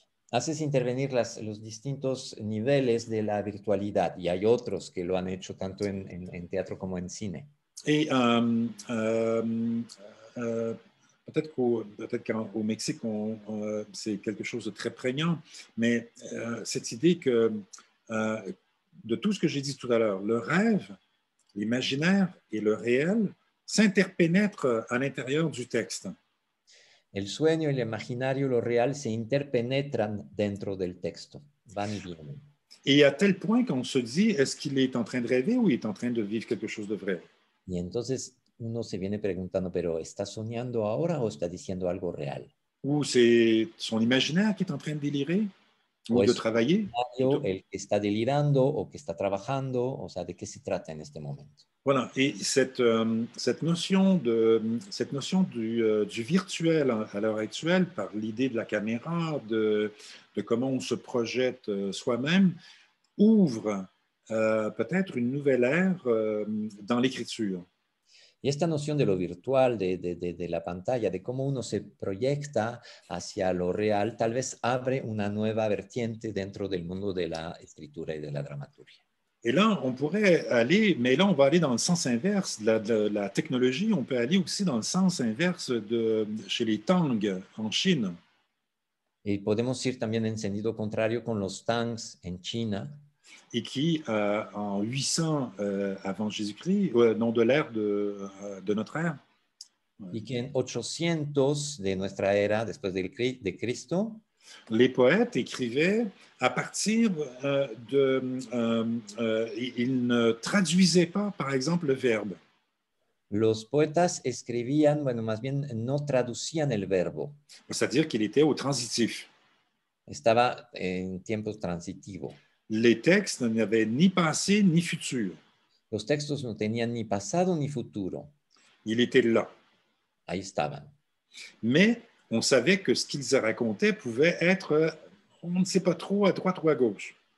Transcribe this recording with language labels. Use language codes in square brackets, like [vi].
[es] Haces intervenir los distintos niveles de la virtualidad y hay otros que lo han hecho tanto en teatro como en cine. [fr] Et peut-être qu'au Mexique, c'est quelque chose de très prégnant, mais cette idée que de tout ce que j'ai dit tout à l'heure, le rêve, l'imaginaire et le réel s'interpénètrent à l'intérieur du texte. [es] El sueño, el imaginario, lo real se interpenetran dentro del texto, van y vienen. [fr] Et à tel point qu'on se dit, est-ce qu'il est en train de rêver ou il est en train de vivre quelque chose de vrai? [es] Y entonces uno se viene preguntando, pero ¿está soñando ahora o está diciendo algo real? [fr] Ou c'est son imaginaire qui est en train de délirer ou de travailler? [es] El que está delirando o que está trabajando, o sea, ¿de qué se trata en este momento? [fr] Voilà, et cette notion du virtuel à l'heure actuelle, par l'idée de la caméra, de comment on se projette soi-même, ouvre peut-être une nouvelle ère dans l'écriture. [es] Y esta noción de lo virtual, de la pantalla, de cómo uno se proyecta hacia lo real, tal vez abre una nueva vertiente dentro del mundo de la escritura y de la dramaturgia. [fr] Et là, on pourrait aller, mais là, on va aller dans le sens inverse de la technologie. On peut aller aussi dans le sens inverse chez les Tang en Chine. [es] Y podemos ir también en sentido contrario con los Tangs en China. [fr] Et qui, en 800 avant Jésus-Christ, non, de l'ère de notre ère. [es] Y que en 800 de nuestra era, después de Cristo, [fr] les poètes écrivaient à partir ils ne traduisaient pas, par exemple, le verbe. [es] Los poetas escribían, bueno, más bien no traducían el verbo. [fr] C'est-à-dire qu'il était au transitif. [es] Estaba en tiempo transitivo. [fr] Les textes n'avaient ni passé ni futur. [es] Los textos no tenían ni pasado ni futuro. [fr] Il était là. [es] Ahí estaban. [fr] Mais on savait que ce qu'ils racontaient pouvait être, on ne sait pas trop, à droite ou à gauche.